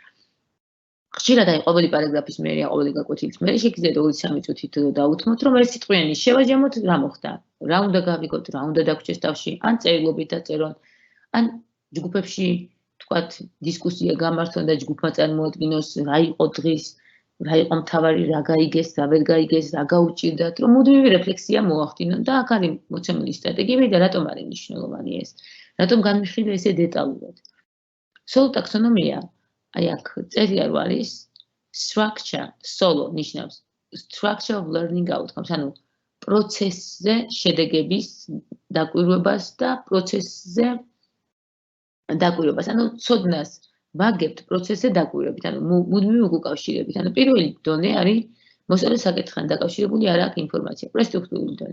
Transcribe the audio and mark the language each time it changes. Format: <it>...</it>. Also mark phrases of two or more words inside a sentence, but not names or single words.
<ka>ხშირად აი ყოველი პარაგრაფის მერე, ყოველი გაკვეთილის მერე შეგიძლიათ 2-3 წუთით დაუთმოთ, რომ ეს სიტყვიანი შევაჯამოთ, რა მოხდა, რა უნდა გავიგოთ, რა უნდა დაგვრჩეს თავში, ან წერილობით დაწერონ, ან ჯგუფებში თქვათ დისკუსია გამართონ და ჯგუფმა წარმოადგინოს რა იყო დღის, რა იყო მთავარი, რა გაიგეს, რა ვერ გაიგეს, რა გაუჭირდათ, რომ მუდმივი რეფლექსია მოახდინონ და აქ არის მოცემული სტრატეგიები და რატომ არის მნიშვნელოვანი ეს, რატომ განვიხილე ესე დეტალურად.</ka> <en>Solo taxonomia,</en> <ka>აი აქ წერია რო არის structure, solo ნიშნავს</ka> <en>structure of learning outcomes,</en> <ka>ანუ პროცესზე შედეგების დაკვირვებას და პროცესზე დაკვირვებას, ანუ ცოდნას ვაგებთ პროცესზე დაკვირვებით, ანუ მუდმივი უკავშირებით. ანუ პირველი დონე არის მოსწავლის საკითხთან დაკავშირებული არ აქვს ინფორმაცია, პრესტრუქტურული დონე.</ka>